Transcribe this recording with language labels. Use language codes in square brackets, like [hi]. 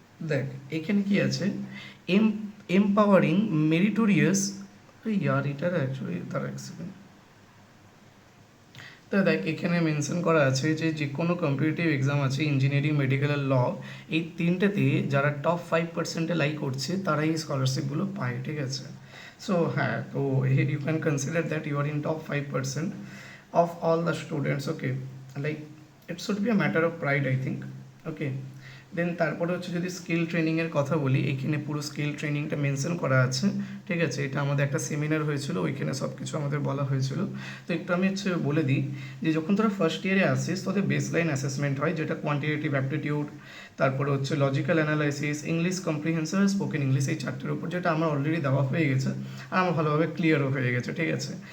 [bn] দেখ এখানে কি আছে, এমপাওয়ারিং মেরিটোরিয়াস, ইয়ার এটার অ্যাকচুয়ালি তার এক সেকেন্ড। তো দেখ এখানে মেনশন করা আছে যে যে কোনো কম্পিটিটিভ এক্সাম আছে, ইঞ্জিনিয়ারিং, মেডিকেল আর ল, এই তিনটেতে যারা টপ 5% লাই করছে তারাই এই স্কলারশিপগুলো পায়, ঠিক আছে। [en] so [bn] হ্যাঁ, তো [en] You can consider that you are in top 5% of all the students, okay, like it should be a matter of pride, I think, okay। [bn] দেন তারপরে হচ্ছে যদি স্কিল ট্রেনিংয়ের কথা বলি, এখানে পুরো স্কিল ট্রেনিংটা মেনশন করা আছে, ঠিক আছে। এটা আমাদের একটা সেমিনার হয়েছিল, ওইখানে সব কিছু আমাদের বলা হয়েছিল। তো একটু আমি হচ্ছে বলে দিই যে যখন তোরা ফার্স্ট ইয়ারে আসিস তোদের বেসলাইন অ্যাসেসমেন্ট হয়, যেটা কোয়ান্টিটেটিভ অ্যাপটিটিউড, তারপরে হচ্ছে logical analysis, English comprehension, spoken English, এই চারটের উপর, যেটা আমার অলরেডি দেওয়া হয়ে গেছে আর আমার ভালোভাবে ক্লিয়ারও হয়ে গেছে, ঠিক আছে।